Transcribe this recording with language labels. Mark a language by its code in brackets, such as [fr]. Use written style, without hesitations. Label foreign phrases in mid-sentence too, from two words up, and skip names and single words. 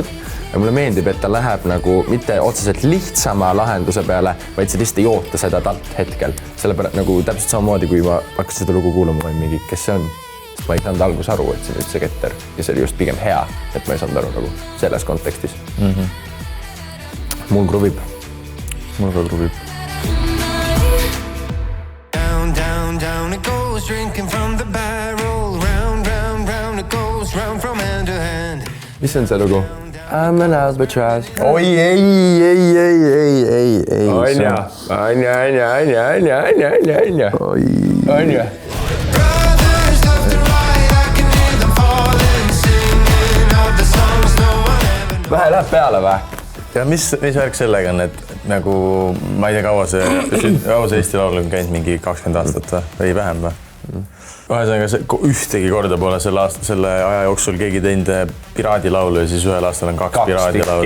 [et] Ja mulle meeldib, et ta läheb nagu mitte otseselt lihtsama lahenduse peale, vaid sa lihtsalt ei oota seda talt hetkel. Sellepärast nagu täpselt samamoodi, kui ma hakkasin seda lugu kuulama, ma olin mingi, kes see on? Sest ma ei saanud algus aru, et see nüüd see Ketter. Ja see oli just pigem hea, et ma ei saanud aru nagu selles kontekstis. Mul kruvib. Mul ka kruvib. [en] Down, down, down it goes, drinking from the barrel. Round, round, round it goes, round from hand to hand. [et] Mis on see lugu? [en] I'm an albatross. [et] Oi, ei. Anja. Anja. [en] Brothers left and right, I can hear them falling, singing of the songs no one ever. [et] Vähe läheb peale või? Ja mis värk sellega on, et nagu ma ei tea, kaua see Eesti Laul on käinud mingi 20 aastat või vähem või? Ühesõnaga, ühtegi korda pole selle aja jooksul keegi teinud piraadilaulu ja siis ühel aastal on 2 piraadilaulu.